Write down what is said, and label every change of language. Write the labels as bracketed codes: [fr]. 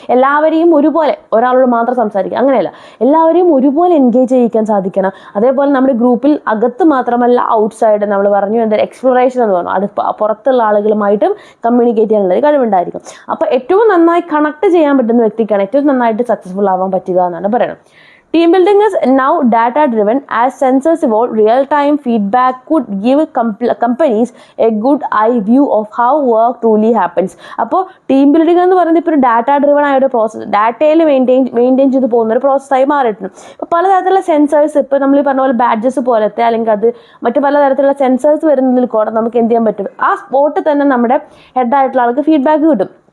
[ml] എല്ലാവരെയും ഒരുപോലെ, ഒരാളോട് മാത്രം സംസാരിക്കുക അങ്ങനെയല്ല, എല്ലാവരെയും ഒരുപോലെ എൻഗേജ് ചെയ്യിക്കാൻ സാധിക്കണം. അതേപോലെ നമ്മുടെ ഗ്രൂപ്പിൽ അകത്ത് മാത്രമല്ല ഔട്ട്സൈഡ്, നമ്മൾ പറഞ്ഞു എന്താ എക്സ്പ്ലോറേഷൻ എന്ന് പറഞ്ഞു, പുറത്തുള്ള ആളുകളുമായിട്ടും കമ്മ്യൂണിക്കേറ്റ് ചെയ്യാനുള്ള കഴിവുണ്ടായിരിക്കും. അപ്പോൾ ഏറ്റവും നന്നായി കണക്ട് ചെയ്യാൻ പറ്റുന്ന വ്യക്തിക്കാണ് ഏറ്റവും നന്നായിട്ട് സക്സസ്ഫുൾ ആവാൻ പറ്റുക എന്നാണ് പറയുന്നത്. [en] Team building is now data driven. As sensors evolve, real-time feedback could give companies a good eye view of how work truly happens. [ml] അപ്പോൾ ടീം ബിൽഡിംഗ് എന്ന് പറയുന്നത് ഇപ്പോൾ ഒരു ഡാറ്റ ഡ്രിവൺ ആയ ഒരു പ്രോസസ്സ്, ഡാറ്റയിൽ മെയിൻറ്റെയിൻ ചെയ്ത് പോകുന്ന ഒരു പ്രോസസ്സായി മാറിയിട്ടുണ്ട്. ഇപ്പോൾ പലതരത്തിലുള്ള സെൻസേഴ്സ്, ഇപ്പോൾ നമ്മൾ ഈ പറഞ്ഞ പോലെ ബാഡ്ജസ് പോലത്തെ അല്ലെങ്കിൽ അത് മറ്റു പലതരത്തിലുള്ള സെൻസേഴ്സ് വരുന്നതിൽ കൂടെ നമുക്ക് എന്ത് ചെയ്യാൻ പറ്റും, ആ സ്പോട്ടിൽ തന്നെ നമ്മുടെ ഹെഡായിട്ടുള്ള ആൾക്ക് ഫീഡ്ബാക്ക് കിട്ടും.